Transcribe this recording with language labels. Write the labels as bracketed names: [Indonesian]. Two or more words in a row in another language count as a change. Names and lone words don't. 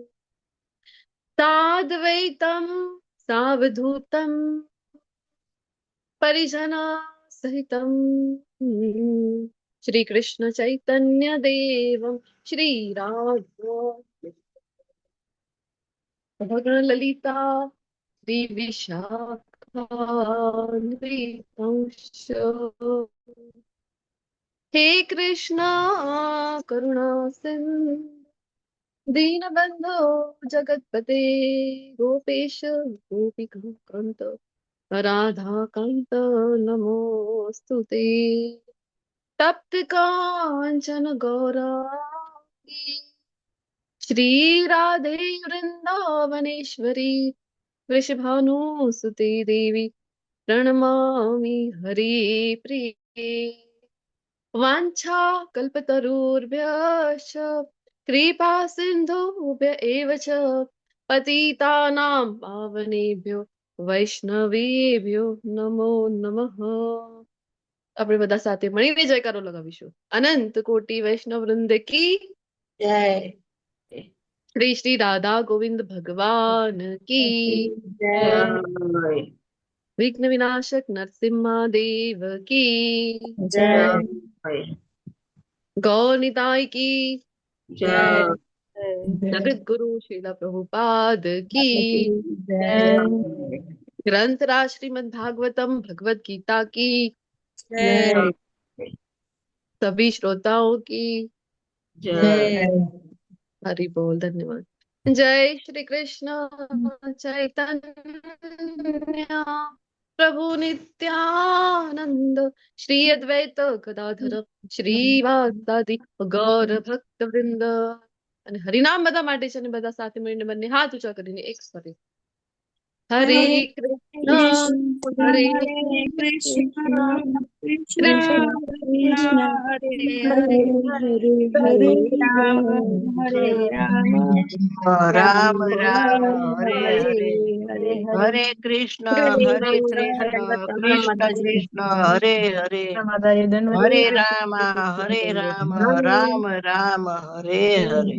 [Sanskrit] સાદ્વૈતમ સાવધૂતમ પરિજના સહિતમ શ્રી કૃષ્ણ ચૈતન્ય દેવમ શ્રી રાધા લલિતા શ્રી વિશાખાન્વિતંશ. હે કૃષ્ણ કરુણા સિંધુ दीनबंधो जगतपते गोपेश गोपिकांत राधाकांत नमोस्तुते. तप्त कांचन गौरांगी श्री राधे वृंदावनेश्वरी वृषभानुसुते देवी प्रणमामि हरि प्रिये. वाञ्छा कल्पतरुर्भ्यश्च कृपा सिन्धुभ्य एव च पतितानां पावनेभ्यो वैष्णवेभ्यो नमो नमः. [Gujarati] આપણે બધા સાથે મળીને જયકારો લગાવીશું. [Hindi] अनंत कोटि वैष्णव वृंद की જય. श्री श्री राधा गोविंद भगवान की જય. विघ्न विनाशक नरसिंह देव की જય. गौर निताय की જય. जगत गुरु श्रील प्रभुपाद की જય. ग्रंथ राज श्रीमद भागवतम भगवत गीता की જય. सभी श्रोताओं की જય. हरि बोल. धन्यवाद. जय श्री कृष्ण चैतन्य प्रभु नित्यानंद श्री अद्वैत गदाधर श्रीवासादि गौर भक्त वृंद. [Gujarati] અને હરિનામ બધા માટે છે અને બધા સાથે મળીને બંને હાથ ઊંચા કરીને એક સ્વરે [Sanskrit] હરે કૃષ્ણ હરે કૃષ્ણ કૃષ્ણ કૃષ્ણ હરે હરે હરે રામ હરે રામ રામ રામ હરે હરે હરે કૃષ્ણ હરે કૃષ્ણ કૃષ્ણ કૃષ્ણ હરે હરે હરે રામ રામ રામ હરે હરે.